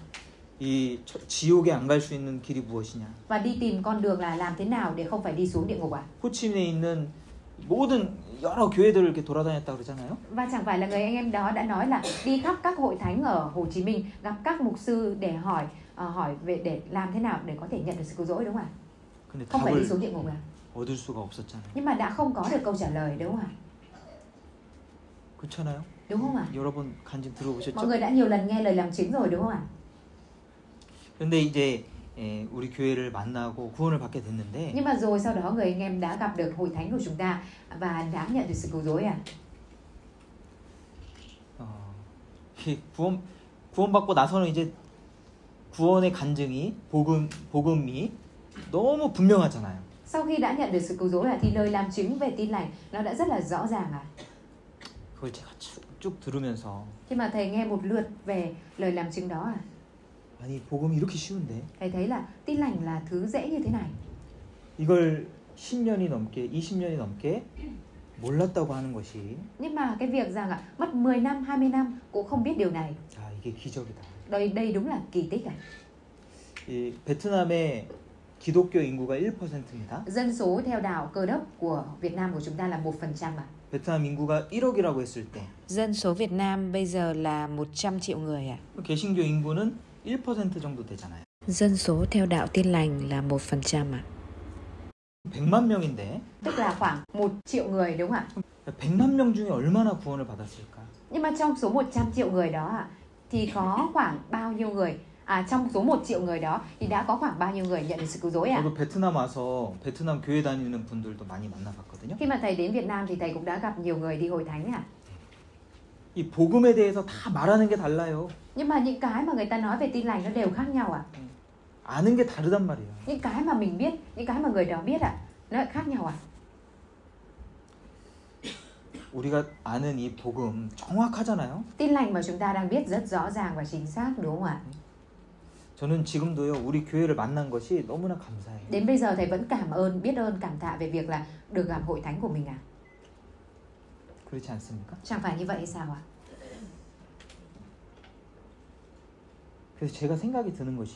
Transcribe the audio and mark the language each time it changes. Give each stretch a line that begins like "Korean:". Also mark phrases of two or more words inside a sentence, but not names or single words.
Korean: 이 지옥에 안 갈 수 있는 길이 무엇이냐?
Vietnamese: Và đi tìm con đường là làm thế nào để không phải đi xuống địa ngục à?
Korean: 호치민에 있는 모든 여러 교회들을 이렇게 돌아다녔다 그러잖아요.
Vietnamese: Và chẳng phải là người anh em đó đã nói là đi khắp các hội thánh ở Hồ Chí Minh gặp các mục sư để hỏi về để làm thế nào để có thể nhận được sự cứu rỗi đúng không ạ?
Korean: 근데
Vietnamese: Không phải đi
Korean: 답을
Vietnamese: xuống địa ngục à?
Korean: 얻을 수가 없었잖아요.
Vietnamese: Nhưng mà đã không có được câu trả lời đúng không ạ?
Korean: 그렇잖아요.
Vietnamese: đúng không ạ?
Korean: 여러 번 간증
Vietnamese: Mọi
Korean: 들어보셨죠?
Vietnamese: người đã nhiều lần nghe lời làm chứng rồi đúng không ạ?
Korean: 그런데 이제 우리 교회를 만나고 구원을 받게 됐는데
Vietnamese: Nhưng mà rồi sau đó người anh em đã gặp được hội thánh của chúng ta và đã nhận được sự cứu rỗi à?
Korean: 이 구원받고 나서는 이제 구원의 간증이 복음이 너무 분명하잖아요.
Vietnamese: Sau khi đã nhận được sự cứu rỗi thì lời làm chứng về tin lành nó đã rất là rõ ràng à?
Korean: 그걸 제가 쭉 들으면서
Vietnamese: Khi mà thầy nghe một lượt về lời làm chứng đó
Korean: 아니 복음이 이렇게 쉬운데
Vietnamese: thầy thấy là tin lành là thứ dễ như thế này.
Korean: 이걸 10년이 넘게 20년이 넘게 몰랐다고 하는 것이
Vietnamese: Nhưng mà cái việc rằng mất 10 năm, 20 năm cũng không biết điều này.
Korean: 이게 기적이다.
Vietnamese: Đây đúng là kỳ tích à?
Korean: 이 베트남의 기독교 인구가 1%입니다.
Vietnamese: Dân số theo đạo Cơ đốc của Việt Nam của chúng ta là 1% à?
Korean: 베트남 인구가 1억이라고 했을 때
Vietnamese: Dân số Việt Nam bây giờ là 100 triệu người à?
Korean: 개신교 인구는 1% 정도 되잖아요.
Vietnamese: Dân số theo đạo Tin lành là 1% à?
Korean: 100만 명인데
Vietnamese: Tức là khoảng 1 triệu người đúng không ạ?
Korean: 100만 명 중에 얼마나 구원을 받았을까?
Vietnamese: Nhưng mà trong số 100 triệu người đó thì có khoảng bao nhiêu người? Trong số 1 triệu người đó thì đã có khoảng bao nhiêu người nhận được sự cứu rỗi à?
Korean: 저도 베트남 와서 베트남 교회 다니는 분들도 많이 만나봤거든요.
Vietnamese: Khi mà thầy đến Việt Nam thì thầy cũng đã gặp nhiều người đi hội thánh à?
Korean: 이 복음에 대해서 다 말하는 게 달라요.
Vietnamese: Nhưng mà những cái mà người ta nói về tin lành nó đều khác nhau à?
Korean: 아는 게 다르단 말이에요.
Vietnamese: Những cái mà mình biết, những cái mà người đó biết nó lại khác nhau à?
Korean: 우리가 아는 이 복음 정확하잖아요.
Vietnamese: Tin lành mà chúng ta đang biết rất rõ ràng và chính xác đúng không ạ?
Korean: 저는 지금도요 우리 교회를 만난 것이 너무나 감사해요.
Vietnamese: Đến bây giờ thầy vẫn biết ơn, cảm tạ về việc là được gặp hội thánh của mình à?
Korean: 그렇지 않습니까?
Vietnamese: Chẳng phải như vậy hay sao ạ?
Korean: 그래서 제가 생각이 드는 것이